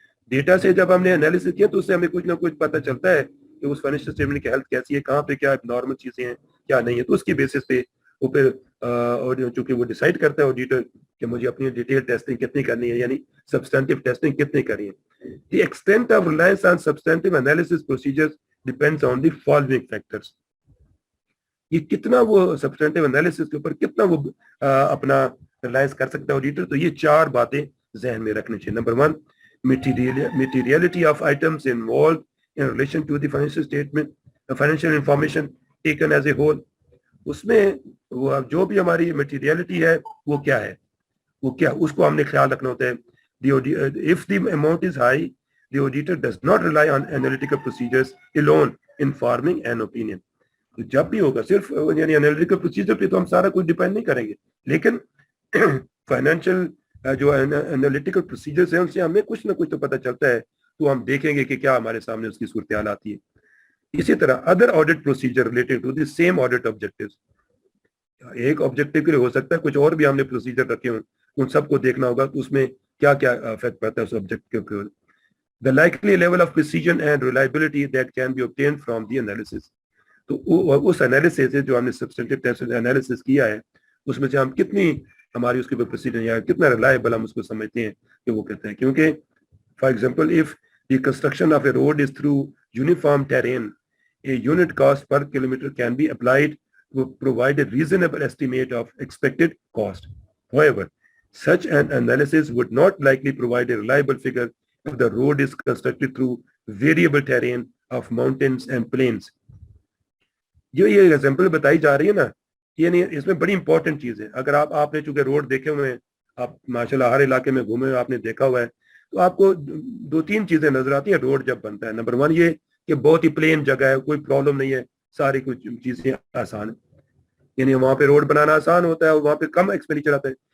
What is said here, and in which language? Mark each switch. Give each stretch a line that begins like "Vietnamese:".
Hindi: Data से जब हमने एनालिसिस किया तो उससे हमें कुछ ना कुछ पता चलता है कि उस फाइनेंशियल स्टेटमेंट की हेल्थ कैसी है, कहाँ पे क्या नॉर्मल चीजें हैं, क्या नहीं है, तो उसकी बेसिस पे वो फिर और चूंकि वो डिसाइड करता है ऑडिटर कि मुझे अपनी डिटेल टेस्टिंग कितनी करनी है, यानी सब्सटेंटिव टेस्टिंग कितनी करनी है।
English: The extent of reliance on substantive analysis procedures depends on the following factors.
Hindi: ये कितना वो सब्सटेंटिव एनालिसिस के ऊपर कितना वो अपना रिलायंस कर सकता है ऑडिटर, तो ये चार बातें जहन में रखनी चाहिए।
English: Number one, materiality of items involved in relation to the financial statement, financial information taken as a whole।
Hindi: उसमें वो जो भी हमारी मटीरियलिटी है वो क्या है, वो क्या, उसको हमने ख्याल रखना होता है।
English: if the amount is high, the auditor does not rely on analytical procedures alone in forming an opinion।
Hindi: तो जब भी होगा सिर्फ यानी एनालिटिकल प्रोसीजर पे तो हम सारा कुछ डिपेंड नहीं करेंगे, लेकिन फाइनेंशियल जो एनालिटिकल प्रोसीजर्स हैं उनसे हमें कुछ ना कुछ तो पता चलता है, तो हम देखेंगे कि क्या हमारे सामने उसकी सूरत हाल आती है। इसी तरह
English: other audit procedure related to the same audit objectives,
Hindi: एक ऑब्जेक्टिव के लिए हो सकता है कुछ और भी हमने प्रोसीजर रखे हों, उन सबको देखना होगा तो उसमें क्या क्या इफेक्ट पड़ता है उस ऑब्जेक्टिव के।
English: the likely level of precision and reliability that can be obtained from the analysis,
Hindi: तो उस एनालिसिस से जो हमने सब्सटेंटिव टेस्ट एनालिसिस किया है उसमें से हम कितनी हमारी उसके ऊपर प्रोसीजर या कितना रिलायबल हम उसको समझते हैं कि वो कहते हैं। क्योंकि
English: For example if the construction of a road is through uniform terrain, a unit cost per kilometer can be applied to provide a reasonable estimate of expected cost. However, such an analysis would not likely provide a reliable figure if the road is constructed through variable terrain of mountains and plains।
Hindi: जो ये example बताई जा रही है ना, ये नहीं, इसमें बड़ी इंपॉर्टेंट चीज है। अगर आपने चूंकि रोड देखे हुए हैं, आप माशाल्लाह हर इलाके में घूमे, आपने देखा हुआ है, तो आपको दो तीन चीजें नजर आती है रोड जब बनता है। नंबर वन ये कि बहुत ही प्लेन जगह है, कोई प्रॉब्लम नहीं है, सारी कुछ चीजें आसान है, यानी वहां पे रोड बनाना आसान होता है और वहां पे कम एक्सपेंडिचर आता है।